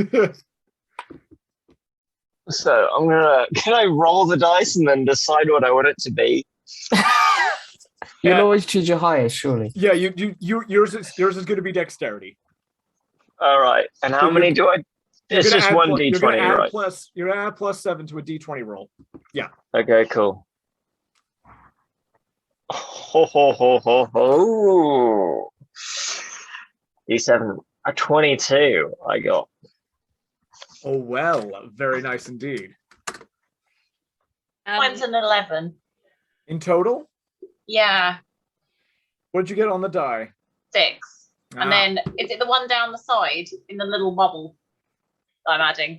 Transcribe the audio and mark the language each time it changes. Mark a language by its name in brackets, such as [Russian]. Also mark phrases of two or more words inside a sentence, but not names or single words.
[English] So can I roll the dice and then decide what I want it to be? You'll always choose your highest, surely. Yeah, yours is going to be dexterity. All right. And how So many do I? It's just one d20, right? You're going to add +7 to a d20 roll. Yeah. Okay, cool. Ho, ho, ho, ho, ho. D7, a 22 I got. Oh, well, very nice indeed. Mine's an 11. In total? Yeah. What did you get on the die? 6. Ah. And then, is it the one down the side in the little bubble that I'm adding?